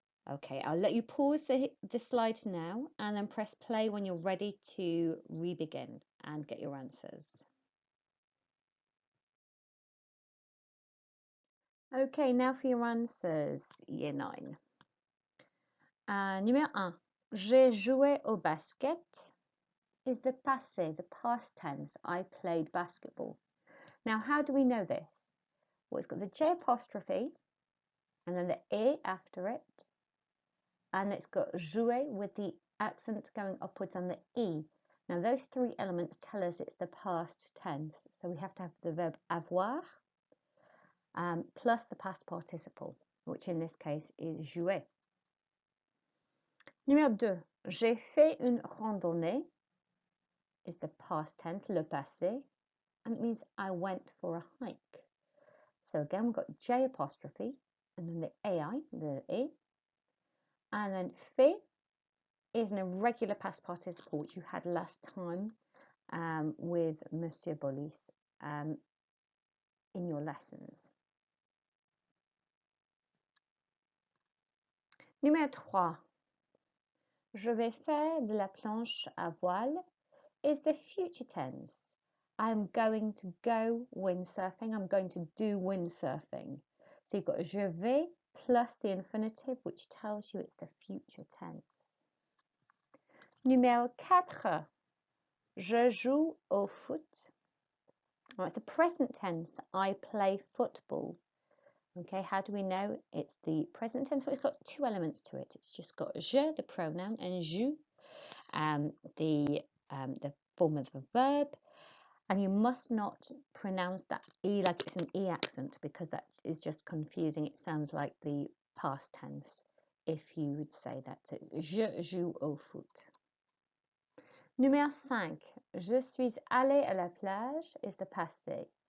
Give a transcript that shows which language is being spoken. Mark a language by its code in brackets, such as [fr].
[en] Okay, I'll let you pause the slide now and then press play when you're ready to re-begin and get your answers. Okay, now for your answers, year 9. [fr] Numéro 1. J'ai joué au basket [en] is the passé, the past tense. I played basketball. Now, how do we know this? Well, it's got the J apostrophe and then the A after it. And it's got jouer with the accent going upwards on the E. Now, those 3 elements tell us it's the past tense. So we have to have the verb avoir plus the past participle, which in this case is jouer. [fr] Numéro 2. J'ai fait une randonnée [en] is the past tense, le passé, and it means I went for a hike. So again, we've got J apostrophe and then the AI, the E. And then fait is an irregular past participle, which you had last time with Monsieur Bolis. in your lessons. [fr] Numéro 3. Je vais faire de la planche à voile [en] is the future tense. I'm going to go windsurfing. I'm going to do windsurfing. So you've got [fr] je vais [en] plus the infinitive, which tells you it's the future tense. [fr] Numéro 4. Je joue au foot. [en] Well, it's the present tense. I play football. Okay, how do we know it's the present tense? Well, it's got two elements to it. It's just got je, the pronoun, and joue, the form of the verb. And you must not pronounce that E like it's an E accent, because that is just confusing. It sounds like the past tense if you would say that. So [fr] je joue au foot. Numéro 5. Je suis allé à la plage [en] is the [fr] passé.